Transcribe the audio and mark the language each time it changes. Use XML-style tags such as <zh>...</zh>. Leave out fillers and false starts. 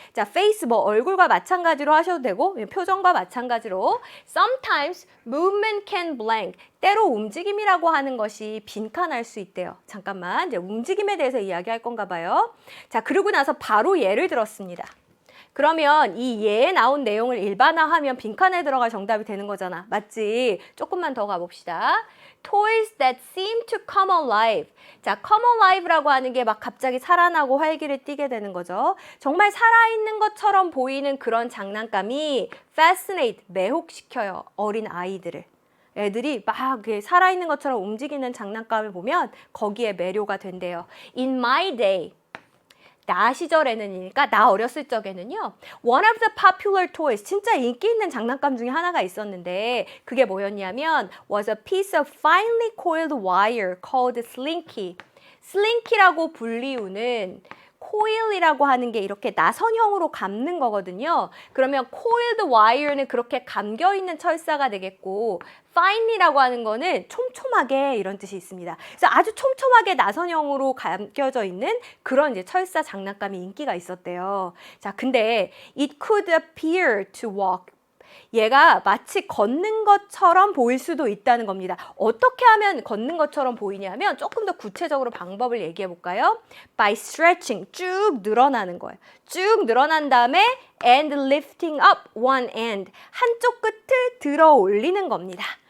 <ko>자, face 뭐 얼굴과 마찬가지로 하셔도 되고 표정과 마찬가지로</ko> <en>sometimes movement can blank.</en> <ko>때로 움직임이라고 하는 것이 빈칸할 수 있대요. 잠깐만, 이제 움직임에 대해서 이야기할 건가 봐요. 자, 그러고 나서 바로 예를 들었습니다. 그러면 이 예에 나온 내용을 일반화하면 빈칸에 들어갈 정답이 되는 거잖아. 맞지? 조금만 더 가봅시다.</ko> <en>Toys that seem to come alive.</en> <ko>자, come alive라고 하는 게 막 갑자기 살아나고 활기를 띠게 되는 거죠. 정말 살아있는 것처럼 보이는 그런 장난감이 fascinate, 매혹시켜요. 어린 아이들을. 애들이 막 살아있는 것처럼 움직이는 장난감을 보면 거기에 매료가 된대요.</ko> <en>In my day,</en> <ko>나 시절에는이니까 나 어렸을 적에는요.</ko> <en>One of the popular toys,</en> <ko>진짜 인기 있는 장난감 중에 하나가 있었는데 그게 뭐였냐면</ko> <en>was a piece of finely coiled wire called slinky.</en> <ko>슬링키라고 불리우는 coil이라고 하는 게 이렇게 나선형으로 감는 거거든요. 그러면 coiled wire는 그렇게 감겨있는 철사가 되겠고 finely라고 하는 거는 촘촘하게 이런 뜻이 있습니다. 그래서 아주 촘촘하게 나선형으로 감겨져 있는 그런 이제 철사 장난감이 인기가 있었대요. 자, 근데</ko> <en>it could appear to walk.</en> <ko>얘가 마치 걷는 것처럼 보일 수도 있다는 겁니다. 어떻게 하면 걷는 것처럼 보이냐면 조금 더 구체적으로 방법을 얘기해 볼까요?</ko> <en>By stretching,</en> <ko>쭉 늘어나는 거예요. 쭉 늘어난 다음에</ko> <en>and lifting up one end,</en> <ko>한쪽 끝을 들어 올리는 겁니다.</ko>